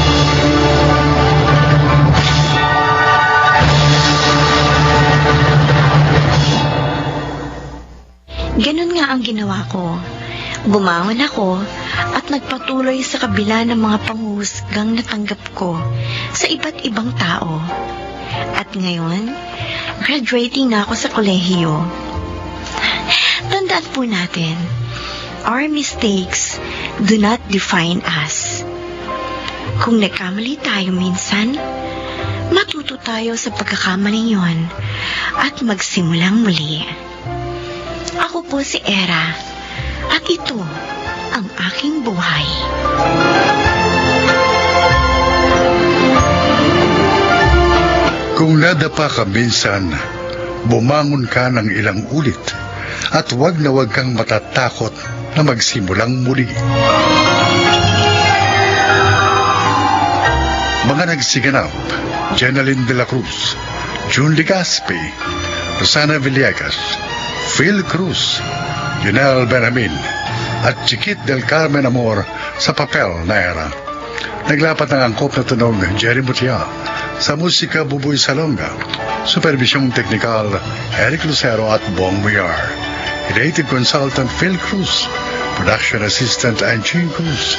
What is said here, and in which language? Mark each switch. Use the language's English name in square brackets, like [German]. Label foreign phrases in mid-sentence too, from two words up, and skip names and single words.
[Filipino] Ganun nga ang ginawa ko. Bumangon ako at nagpatuloy sa kabila ng mga panghuhusgang natanggap ko sa iba't ibang tao. At ngayon, graduating na ako sa kolehiyo. Tandaan po natin, [English] our mistakes do not define us. [Filipino] Kung nagkamali tayo minsan, matuto tayo sa pagkakamaling yon at magsimulang muli. Ako po si Era at ito ang aking buhay. Kung nadapa ka minsan, bumangon ka ng ilang ulit at wag na wag kang matatakot na magsimulang muli. Mga nagsiganap, Jenaline de la Cruz, June Legaspi, Rosana Villegas, Phil Cruz, Yunel Benjamin, at Chiquit del Carmen Amor sa papel na Era. Naglapat ng angkop na tunog Jerry Mutia, sa musika Buboy Salonga, supervisyong teknikal Eric Lucero at Bong Muyar, [English] creative consultant [Filipino] Phil Cruz, [English] production assistant [Filipino] Angie Cruz.